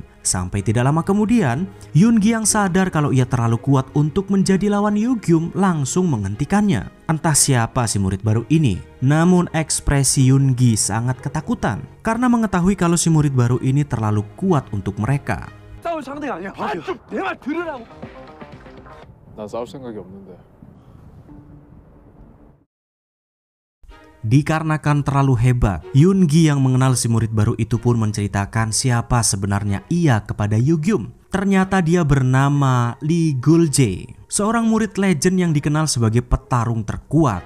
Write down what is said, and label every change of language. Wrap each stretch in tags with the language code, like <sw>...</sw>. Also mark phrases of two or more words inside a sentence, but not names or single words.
<id>Sampai tidak lama kemudian, Yoongi yang sadar kalau ia terlalu kuat untuk menjadi lawan Yu-gyum langsung menghentikannya. Entah siapa si murid baru ini, namun ekspresi Yoongi sangat ketakutan karena mengetahui kalau si murid baru ini terlalu kuat untuk mereka.</id> <ko>싸울 상대가 아니야. 내 말 들으라고. 난 싸울 생각이 없는데.</ko> <id>Dikarenakan terlalu hebat, Yoongi yang mengenal si murid baru itu pun menceritakan siapa sebenarnya ia kepada Yu-gyum. Ternyata dia bernama Lee Gul-jae, seorang murid legend yang dikenal sebagai petarung terkuat.</id>